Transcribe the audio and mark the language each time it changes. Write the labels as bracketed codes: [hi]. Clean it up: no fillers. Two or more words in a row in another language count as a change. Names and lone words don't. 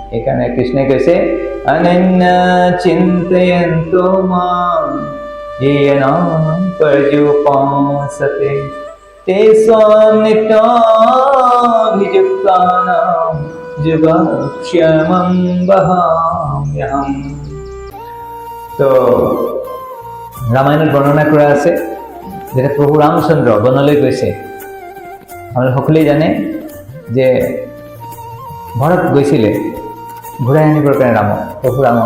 [as] এখানে কৃষ্ণ কৈছে [sa] অনন্য চিন্তয়ন্তো মাম येन पर्युपासते तेषां नित्याभियुक्तानां যোগক্ষেমং বহাম্যহম। [as] তো ৰামায়ণত বৰ্ণনা কৰা আছে যেতিয়া প্ৰভু ৰামচন্দ্ৰ বনলৈ গৈছে। আপোনালোকে সকলোৱে জানে যে ভৰত গৈছিলে ঘূৰাই আনিবৰ কাৰণে ৰামক, প্ৰভু ৰামক।